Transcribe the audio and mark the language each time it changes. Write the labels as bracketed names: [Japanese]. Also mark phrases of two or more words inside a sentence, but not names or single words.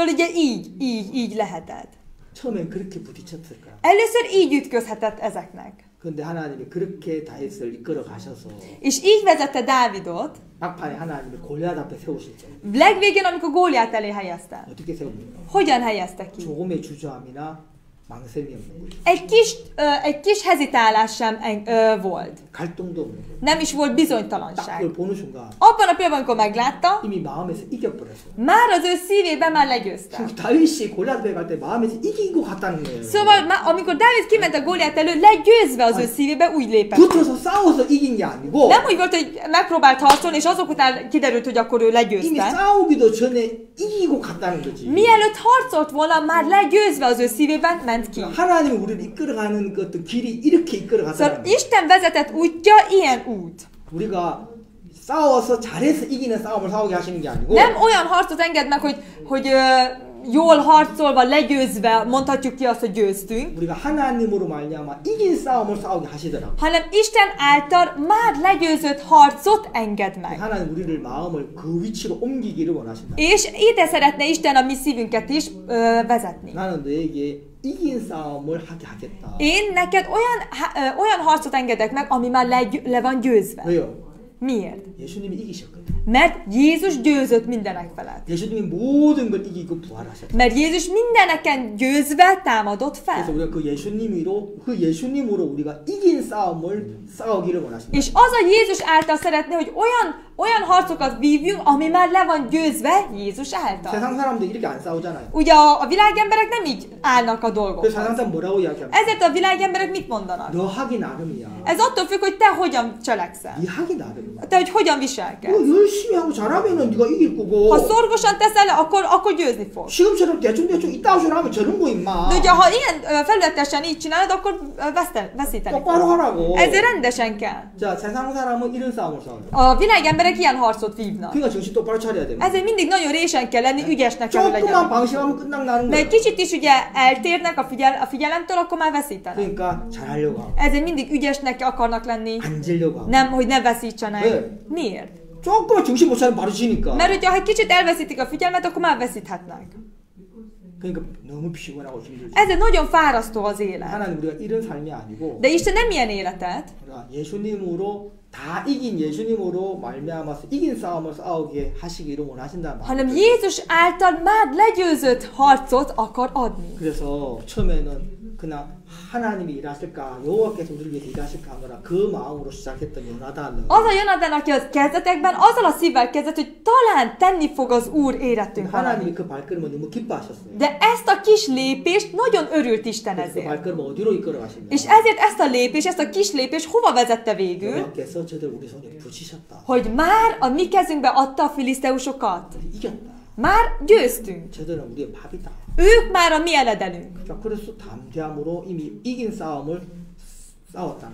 [Hungarian] Szóval ugye így lehetett. [Korean] 처음엔 그렇게 부딪혔을 거야. [Hungarian] Először így ütközhetett ezeknek. [Korean] 그런데 하나님이 그렇게 다윗을 이끌어 가셔서 [Hungarian] És így vezette Dávidot, [Korean] 막판에 하나님이 골리앗 앞에 세우실 때 [Hungarian] legvégén, amikor Góliát elé helyezte. [Korean] 어떻게 세웁니까? [Hungarian] Hogyan helyezte ki? [Korean] 조금의 주저함이나 망설임이 없는 거죠. [Hungarian] Egy kis hezitálás sem volt. [Korean] 갈등도 없는 거죠. [Hungarian] Nem is volt [Korean] 딱 [Hungarian] bizonytalanság. [Korean] 그걸 보는 순간 [Hungarian] Abban a pillanatban, amikor meglátta, [Korean] 이미 마음에서 이겨버렸어요. [Hungarian] már az ő szívében már legyőzte. [Korean] 다윗이 골리앗 앞에 갈 때 마음에서 이긴 것 같다는 거예요. [Hungarian] Szóval, amikor Dávid kiment a Góliát elő, legyőzve az ő szívébe, úgy lépett. [Korean] 붙어서 싸워서 이긴 게 아니고 [Hungarian] Nem úgy volt, hogy megpróbált harcolni, és azok után kiderült, hogy akkor ő [Korean] 이미 [Hungarian] legyőzte. [Korean] 싸우기도 전에 이기고 갔다는 거지. [Hungarian] Mielőtt harcolt volna, már legyőzve az ő szívében, ment ki. [Korean] 하나님이 우리를 이끌어가는 그 어떤 길이 이렇게 [Hungarian] Szóval [Korean] 이끌어가잖아요. [Hungarian] Isten vezetett útja ilyen út. [Korean] 우리가 싸워서 잘해서 이기는 싸움을 싸우게 하시는 게 아니고 [Hungarian] Nem olyan harcot enged meg, hogy jól harcolva, legyőzve mondhatjuk ki azt, hogy győztünk, [Korean] 우리가 하나님으로 말미암아 이긴 싸움을 싸우게 하시더라고요. [Hungarian] hanem Isten által már legyőzött harcot enged meg. [Korean] 하나님 우리를 마음을 그 위치로 옮기기를 원하신다. [Hungarian] És ide szeretne Isten a mi szívünket is vezetni. [Korean] 나는 너에게 이긴 싸움을 하게 하겠다. [Hungarian] Én neked olyan harcot engedek meg, ami már le van győzve. [Korean] 왜요? [Hungarian] Miért? [Korean] 예수님이 이기셨거든요. [Hungarian] Mert Jézus győzött mindenek felett. [Korean] 예수님이 모든 걸 이기고 부활하셨다. [Hungarian] Mert Jézus mindeneken győzve támadott [Korean] 그래서 [Hungarian] fel. [Korean] 우리가 그 예수님으로 우리가 이긴 싸움을 싸우기를 원하신다. [Hungarian] És az a Jézus által szeretné, hogy olyan harcokat vívjunk, ami már le van győzve Jézus által. [Korean] 세상 사람들 이렇게 안 싸우잖아요. [Hungarian] Ugye a világemberek nem így állnak a [Korean] 그래서 [Hungarian] dolgokhoz. [Korean] 세상 사람 뭐라고 이야기합니까? [Hungarian] Ezért a világemberek mit mondanak? [Korean] 너 하기 나름이야. [Hungarian] Ez attól függ, hogy te hogyan cselekszel. [Korean] 네 하기 나름이야. [Hungarian] Te, hogy hogyan [Korean] 너 [Hungarian] viselkedsz. [Korean] 열심히 하고 잘하면은 네가 이길 거고. [Hungarian] Ha szorgosan teszel, akkor győzni fogsz. [Korean] 지금처럼 대충 이따오쇼 하면 저런 거 임마. [Hungarian] De ugye, ha ilyen felületesen így csinálod, akkor veszíteni [Korean] 똑바로 [Hungarian] fogsz. [Korean] 하라고. [Hungarian] Ezért rendesen kell. [Korean] 자, 세상 사람은 이런 싸움을 싸워요. [Hungarian] A világemberek ilyen harcot vívnak. [Korean] 그러니까 정신 똑바로 차려야 됩니다. [Hungarian] Ezért mindig nagyon résen kell lenni, ügyesnek kell [Korean] 조금만 [Hungarian] legyen. [Korean] 방심하면 끝나는 [Hungarian] De egy [Korean] 거예요. [Hungarian] kicsit is ugye eltérnek a figyelemtől, akkor már veszítenek. [Korean] 그러니까 잘하려고 하고 [Hungarian] Ezért mindig ügyesnek akarnak lenni, [Korean] 안 질려고 하고 [Hungarian] nem, hogy ne veszítsenek. Ne. Miért? [Korean] 조금만 정신 못 차리면 바로 지니까. [Hungarian] Mert hogyha egy kicsit elveszítik a figyelmet, akkor már veszíthetnek. [Korean] 그러니까 너무 피곤하고 힘들죠. [Hungarian] Ezért nagyon fárasztó az élet. [Korean] 하나님 우리가 이런 삶이 아니고 [Hungarian] De Isten nem ilyen életet, [Korean] 우리가 예수님으로 다 이긴 예수님으로 말미암아서 이긴 싸움을 싸우게 하시기를 원하신다는 [Hungarian] hanem [Korean] 마음이 [Hungarian] Jézus által már legyőzött harcot akar adni. [Korean] 그래서 처음에는 그냥 하나님이 일하실까 여호와께서 우리를 위해서 일하실까 하느라 그 마음으로 시작했던 요나단은 [Hungarian] Az a Jonatán, aki az kezdetekben azzal a szívvel kezdett, hogy talán tenni fog az Úr érettünk [Korean] 하나님이 [Hungarian] valamit. [Korean] 그 발걸음을 너무 기뻐하셨어요. [Hungarian] De ezt a kis lépést nagyon örült Isten [Korean] 그래서 그 [Hungarian] ezért. [Korean] 발걸음을 어디로 이끌어 가시냐? [Hungarian] És ezért ezt a lépést, ezt a kis lépést hova vezette végül? [Korean] 여호와께서 저들 우리 손에 붙이셨다. [Hungarian] Hogy már a mi kezünkbe adta a filiszteusokat. [Korean] 이겼다. [Hungarian] Már győztünk. [Korean] 저들은 우리의 밥이다. [Hungarian] Ők már a mi eledelünk. [Korean] 자, 그래서 담대함으로 이미 이긴 싸움을 싸웠다.